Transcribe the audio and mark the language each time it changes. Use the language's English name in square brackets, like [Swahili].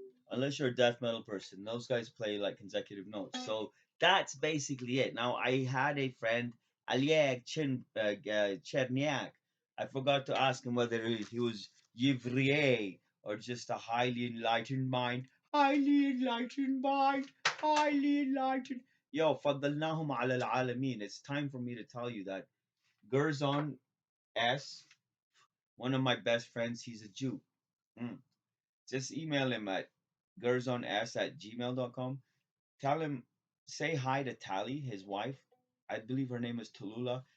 [English] Unless you're a death metal person. Those guys play like consecutive notes. So that's basically it. Now, I had a friend, Oleg Cherniak. I forgot to ask him whether he was Yevrier or just a highly enlightened mind. Highly enlightened mind. Highly enlightened. [Arabic] Yo, فضلناهم على العالمين. [English] It's time for me to tell you that Gerzon S, one of my best friends, he's a Jew. Mm. Just email him at gerzons@gmail.com. Tell him, say hi to Tally, his wife. I believe her name is Tallulah.